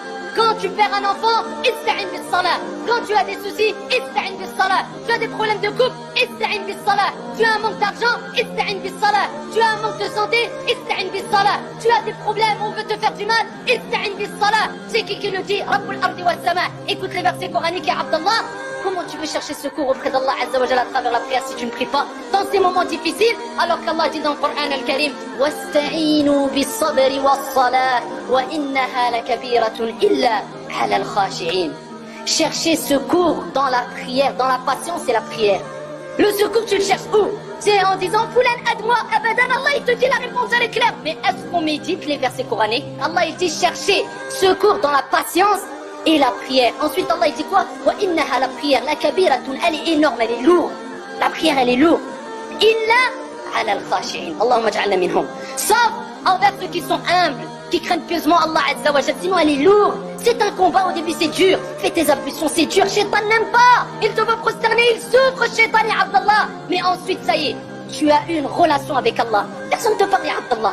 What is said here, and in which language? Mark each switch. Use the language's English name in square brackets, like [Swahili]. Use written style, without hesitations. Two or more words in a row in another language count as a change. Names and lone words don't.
[French] Quand tu perds un enfant, [Arabic] استعن بالصلاة. [French] Quand tu as des soucis, [Arabic] استعن بالصلاة. [French] Tu as des problèmes de couple, [Arabic] استعن بالصلاة. [French] Tu as un manque d'argent, [Arabic] استعن بالصلاة. [French] Tu as un manque de santé, [Arabic] استعن بالصلاة. [French] Tu as des problèmes, on veut te faire du mal, [Arabic] استعن بالصلاة. [French] C'est qui le dit? [Arabic] رب الأرض والسماء. [French] Écoute les versets coraniques, [Arabic] يا عبد الله. [French] Comment tu veux chercher secours auprès d'Allah [Arabic] عز وجل [French] à travers la prière si tu ne pries pas dans ces moments difficiles, alors qu'Allah dit dans le Coran al-Karim [Arabic] واستعينوا بالصبر والصلاة وإنها لكبيرة إلا على الخاشعين. [French] Chercher secours dans la prière, dans la patience et la prière. Le secours tu le cherches où? C'est en disant Foulan aide-moi, abadan. Allah il te dit la réponse elle est claire. Mais est-ce qu'on médite les versets coraniques? Allah il dit chercher secours dans la patience et la prière. Ensuite Allah il dit quoi? [Arabic] وإنها, [French] la prière, [Arabic] لكبيرة, [French] elle est énorme, elle est lourde. La prière elle est lourde. [Arabic] إلا على الخاشعين. اللهم اجعلنا منهم. [French] Sauf envers ceux qui sont humbles, qui craignent pieusement Allah [Arabic] عز وجل. [French] Sinon elle est lourde. C'est un combat, au début c'est dur. Fais tes ablutions, c'est dur. Shaitan n'aime pas. Il te veut prosterner, il souffre, [Arabic] شيطان يا عبد الله. [French] Mais ensuite ça y est, tu as une relation avec Allah. Personne ne te parle [Arabic] يا عبد الله.